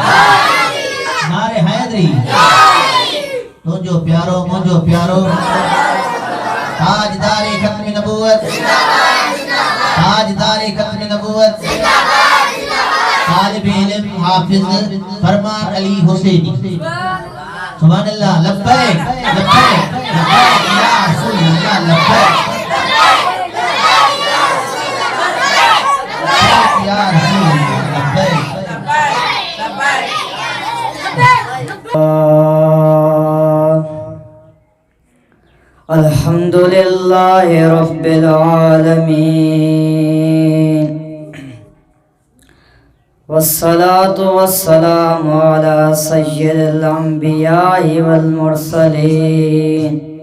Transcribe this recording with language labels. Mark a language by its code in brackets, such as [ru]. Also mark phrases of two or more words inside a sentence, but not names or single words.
[sd] तुझो प्यारो मुझो प्यारो [ur] تاجدار ختم نبوت تاجدار ختم نبوت [ar] तालिब इल्म हाफिज फरमान अली हुसैनी سبحان الله لبيك لبيك لبيك يا رسول الله لبيك يا رسول لبيك الحمد لله رب العالمين والصلاة والسلام على سيد الأنبياء والمرسلين